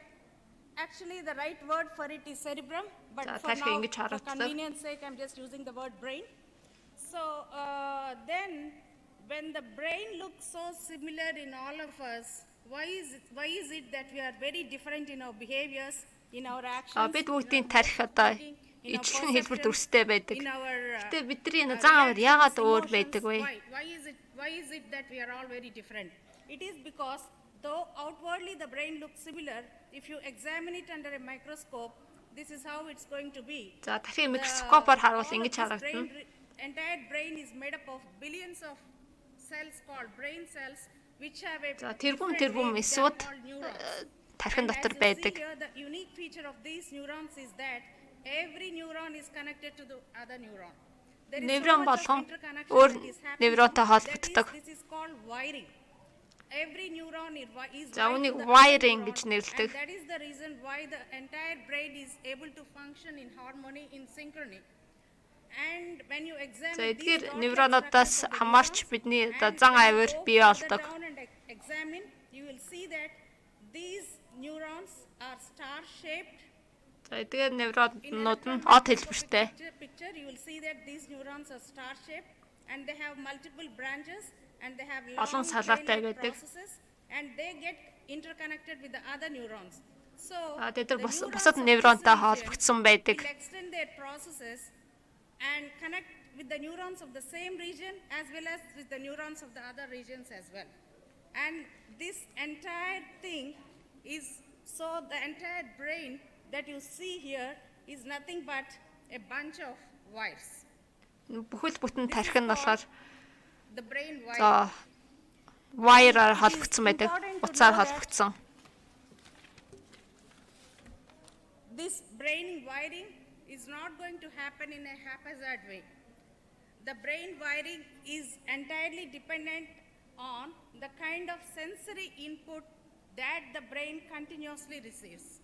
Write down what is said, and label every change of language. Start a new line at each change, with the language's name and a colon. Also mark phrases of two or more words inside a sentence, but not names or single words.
English: Actually, the right word for it is cerebrum, but for now, for convenience sake, I'm just using the word brain. So then, when the brain looks so similar in all of us, why is it that we are very different in our behaviors, in our actions,
Mongolian: ижилхэн хэлбэр төрстэй байдаг. Гэтэ бидний заавар яагаад өөр байдаг вэ?
English: Why is it that we are all very different? It is because though outwardly the brain looks similar, if you examine it under a microscope, this is how it's going to be.
Mongolian: За дахин микроскопоор харуул ингэж харагдана.
English: Entire brain is made up of billions of cells called brain cells which have a
Mongolian: тэрбум эсвүүд тархин дотор байдаг.
English: The unique feature of these neurons is that every neuron is connected to the other neuron.
Mongolian: Неврон болгон өөр невронтой холбогддог.
English: This is called wiring. Every neuron is
Mongolian: wiring гэж нэрлэдэг.
English: That is the reason why the entire brain is able to function in harmony, in synchrony. And when you examine these
Mongolian: невронуудаас хамаарч бидний зан авир бий болдог.
English: Examine, you will see that these neurons are star-shaped.
Mongolian: Тэгээд невронууд нь од хэлбэртэй.
English: Picture, you will see that these neurons are star-shaped and they have multiple branches and they have long processes and they get interconnected with the other neurons. So
Mongolian: бусад невронтой холбогдсон байдаг.
English: will extend their processes and connect with the neurons of the same region as well as with the neurons of the other regions as well. And this entire thing is, so the entire brain that you see here is nothing but a bunch of wires.
Mongolian: Бүхэл бүтэн тархин нь болохоор
English: the brain wire.
Mongolian: Wire-аар холбогдсон байдаг. Утсаар холбогдсон.
English: This brain wiring is not going to happen in a haphazard way. The brain wiring is entirely dependent on the kind of sensory input that the brain continuously receives.